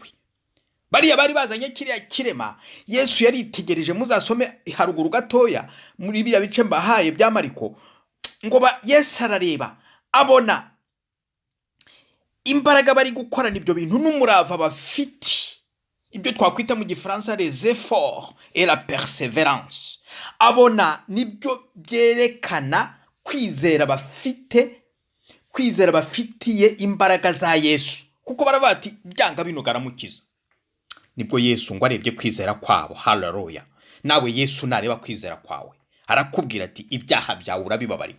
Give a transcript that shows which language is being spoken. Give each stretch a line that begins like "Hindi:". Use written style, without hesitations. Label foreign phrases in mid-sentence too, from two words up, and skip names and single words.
Kinyarwanda: Bariya bari bazanye kiriya kirema Yesu yaritegereje, muzasome haruguru gatoya muri biriya bice mbahaye bya Mariko, ngo Yesu arareba abona imbaraga bari gukorana ibyo bintu n'umurava bafite, ibyo twakwita mu gifaransa
French: les efforts et la persévérance.
Kinyarwanda: Abona nibyo byerekana kwizera bafitiye imbaraga za Yesu, kuko baravuga ati byanga binoga aramukiza. Nibwo Yesu ngo arebye kwizera kwabo. Haleluya! Nawe Yesu nareba kwizera kwawe arakubwira ati ibyaha byawe urabibabariwe.